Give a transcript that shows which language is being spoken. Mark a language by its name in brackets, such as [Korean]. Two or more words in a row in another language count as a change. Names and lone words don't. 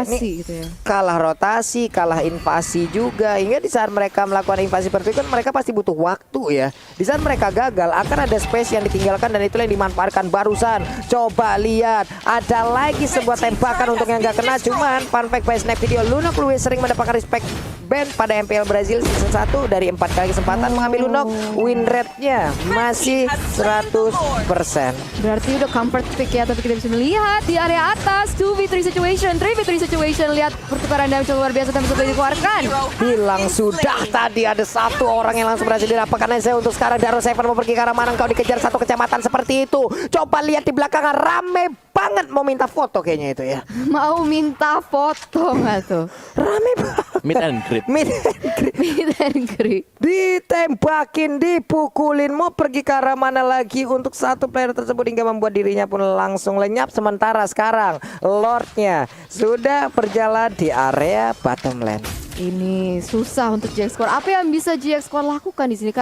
[Indonesian] rotasi gitu ya. Kalah rotasi, kalah invasi juga. Hingga di saat mereka melakukan invasi seperti itu kan mereka pasti butuh waktu ya. Di saat mereka gagal akan ada space yang ditinggalkan dan itulah yang dimanfaatkan barusan. Coba lihat, ada lagi sebuah tembakan untuk yang gak kena. Cuman [English] fun fact [Indonesian] by Snap Video, Lunok lebih sering mendapatkan [English] respect band [Indonesian] pada MPL Brazil season 1 dari 4 kali kesempatan mengambil Lunok. [English] Win rate-nya [Indonesian] masih 100%. Berarti udah [English] comfort pick [Indonesian] ya, tapi kita bisa melihat di area atas [English] 2v3 situation, 3v3 situation. [Indonesian] Lihat pertukaran damage luar biasa tapi sudah dikeluarkan. Hilang sudah tadi ada satu orang yang langsung berhasil dirapatkan saya untuk sekarang. Daro Seven mau pergi ke arah mana, kau dikejar satu kecamatan seperti itu. Coba lihat di belakang, rame banget mau minta foto kayaknya itu ya. Mau minta foto nggak tuh? Rame banget. [English] Meet and greet. Meet and greet. Meet and greet. [Indonesian] Ditembakin, dipukulin, mau pergi ke arah mana lagi untuk satu player tersebut hingga membuat dirinya pun langsung lenyap. Sementara sekarang Lordnya sudah berjalan di area [English] bottom lane. [Indonesian] Ini susah untuk GX Squad. Apa yang bisa GX Squad lakukan di sini?